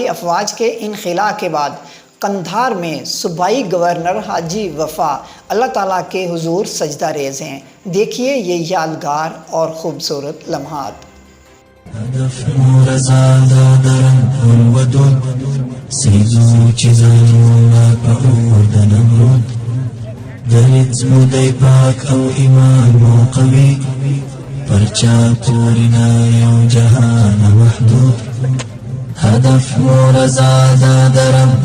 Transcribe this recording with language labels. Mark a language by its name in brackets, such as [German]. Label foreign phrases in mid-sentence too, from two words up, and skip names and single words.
[Urdu] افواج کے انخلا کے بعد قندھار میں صوبائی گورنر حاجی وفا اللہ تعالیٰ کے حضور سجدہ ریز ہیں۔ دیکھیے یہ یادگار اور خوبصورت لمحات۔ پرچا پورنا یو جہان محدود هدف مرزادا در رب